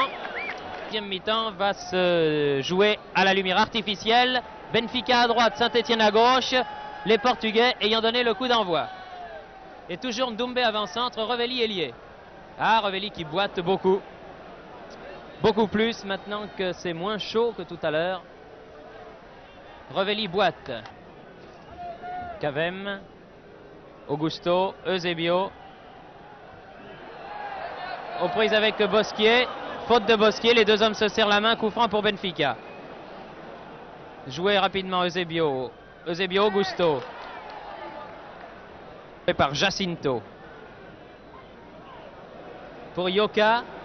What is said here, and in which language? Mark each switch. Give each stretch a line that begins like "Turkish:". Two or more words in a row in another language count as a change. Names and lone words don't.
French: La deuxième mi-temps va se jouer à la lumière artificielle. Benfica à droite, Saint-Etienne à gauche. Les Portugais ayant donné le coup d'envoi. Et toujours Ndoumbe avant-centre, Revelli ailier. Ah, Revelli qui boite beaucoup. Beaucoup plus maintenant que c'est moins chaud que tout à l'heure. Revelli boite. Cavem. Augusto. Eusebio. Aux prises avec Bosquier. Faute de Bosquier, les deux hommes se serrent la main. Coup franc pour Benfica. Joué rapidement Eusebio. Eusebio, Augusto. Par Jacinto. Pour Yoka.